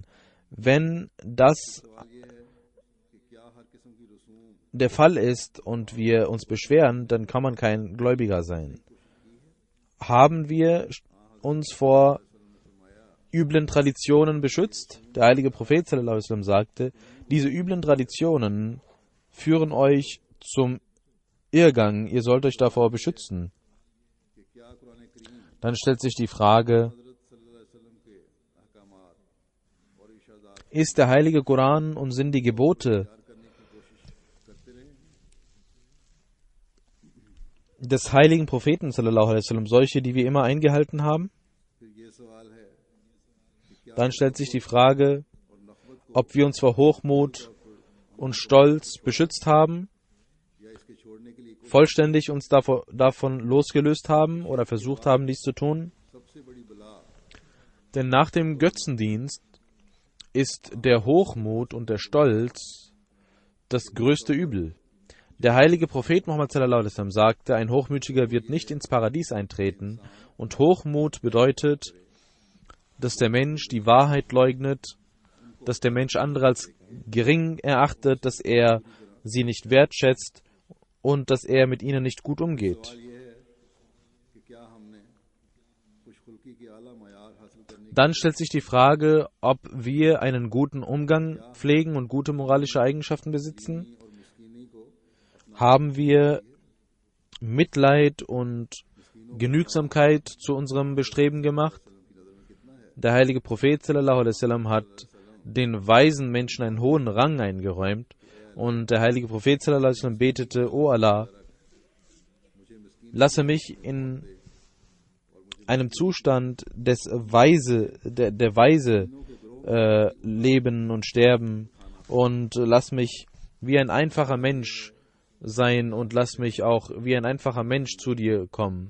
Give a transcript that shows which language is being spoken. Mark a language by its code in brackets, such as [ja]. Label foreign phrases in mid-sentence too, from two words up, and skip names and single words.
[de] Wenn das der Fall ist und wir uns beschweren, dann kann man kein Gläubiger sein. Haben wir uns vor üblen Traditionen beschützt? Der heilige Prophet [ar] صلى الله عليه وسلم [de] sagte, diese üblen Traditionen führen euch zum Irrgang, ihr sollt euch davor beschützen. Dann stellt sich die Frage, ist der heilige Koran und sind die Gebote des heiligen Propheten [ar] صلى الله عليه وسلم [de] solche, die wir immer eingehalten haben? Dann stellt sich die Frage, ob wir uns vor Hochmut und Stolz beschützt haben, vollständig uns davon losgelöst haben oder versucht haben, dies zu tun. Denn nach dem Götzendienst ist der Hochmut und der Stolz das größte Übel. Der heilige Prophet Muhammad [ar] صلى الله عليه وسلم [de] sagte, ein Hochmütiger wird nicht ins Paradies eintreten, und Hochmut bedeutet, dass der Mensch die Wahrheit leugnet, dass der Mensch andere als gering erachtet, dass er sie nicht wertschätzt und dass er mit ihnen nicht gut umgeht. Dann stellt sich die Frage, ob wir einen guten Umgang pflegen und gute moralische Eigenschaften besitzen. Haben wir Mitleid und Genügsamkeit zu unserem Bestreben gemacht? Der heilige Prophet [ar] صلى الله عليه وسلم [de] hat den weisen Menschen einen hohen Rang eingeräumt und der heilige Prophet [ar] صلى الله عليه وسلم [de] betete: O Allah, lasse mich in einem Zustand der Weise leben und sterben und lass mich wie ein einfacher Mensch sein und lass mich auch wie ein einfacher Mensch zu dir kommen.